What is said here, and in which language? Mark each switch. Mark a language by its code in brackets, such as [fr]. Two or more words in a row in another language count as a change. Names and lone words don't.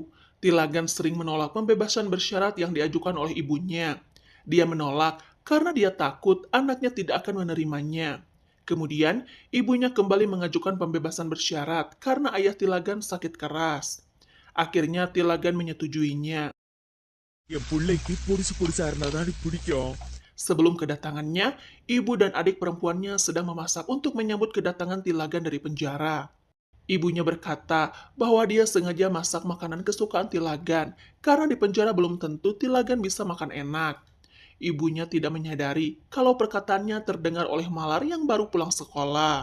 [id] Tilagan sering menolak pembebasan bersyarat yang diajukan oleh ibunya. Dia menolak karena dia takut anaknya tidak akan menerimanya. Kemudian, ibunya kembali mengajukan pembebasan bersyarat karena ayah Tilagan sakit keras. Akhirnya Tilagan menyetujuinya. [ta] என் பிள்ளைக்கு பொடிசு பொடிசா இருந்தாதான் பிடிக்கும். [id] Sebelum kedatangannya, ibu dan adik perempuannya sedang memasak untuk menyambut kedatangan Tilagan dari penjara. Ibunya berkata bahwa dia sengaja masak makanan kesukaan Tilagan karena di penjara belum tentu Tilagan bisa makan enak. Ibunya tidak menyadari kalau perkataannya terdengar oleh Malar yang baru pulang sekolah.